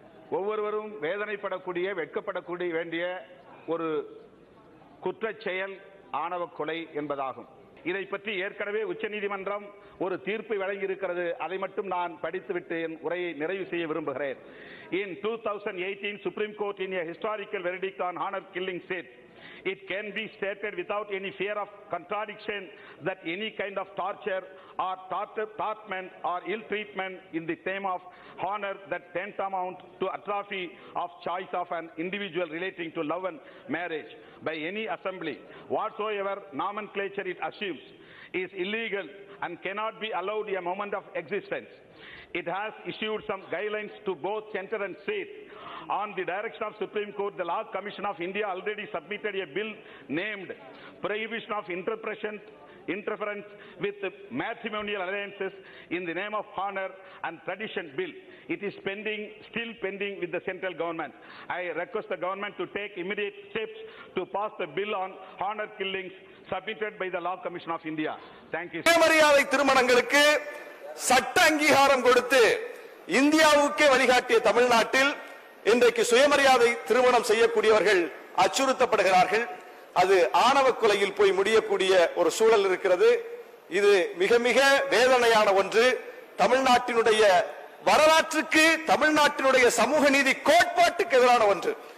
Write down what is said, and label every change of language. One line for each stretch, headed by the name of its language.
Tamil: ஒவ்வொருவரும் வேதனைப்படக்கூடிய, வெட்கப்படக்கூடிய வேண்டிய ஒரு குற்றச் செயல் ஆணவ கொலை என்பதாகும். இதை பற்றி ஏற்கனவே உச்சநீதிமன்றம் ஒரு தீர்ப்பை வழங்கியிருக்கிறது. அதை மட்டும் நான் படித்துவிட்டு என் உரையை நிறைவு செய்ய விரும்புகிறேன்.
English: In 2018, Supreme Court in a historical verdict on honor killing said, it can be stated without any fear of contradiction that any kind of torture or torment or ill treatment in the name of honor that tantamount to atrophy of choice of an individual relating to love and marriage by any assembly, whatsoever nomenclature it assumes, is illegal and cannot be allowed a moment of existence. It has issued some guidelines to both center and state. On the direction of Supreme Court, the Law Commission of India already submitted a bill named Prohibition of Interference with Matrimonial Alliances in the Name of Honor and Tradition Bill. It is still pending with the central government. I request the government to take immediate steps to pass the bill on honor killings submitted by the Law Commission of India. Thank you.
Tamil: சுயமரியாதை திருமணங்களுக்கு சட்ட அங்கீகாரம் கொடுத்து இந்தியாவுக்கே வழிகாட்டிய தமிழ்நாட்டில் இன்றைக்கு சுயமரியாதை திருமணம் செய்யக்கூடியவர்கள் அச்சுறுத்தப்படுகிறார்கள். அது ஆணவ கொலையில் போய் முடியக்கூடிய ஒரு சூழல் இருக்கிறது. இது மிக மிக வேதனையான ஒன்று. தமிழ்நாட்டினுடைய வரலாற்றுக்கு, தமிழ்நாட்டினுடைய சமூக நீதி கோட்பாட்டுக்கு எதிரான ஒன்று.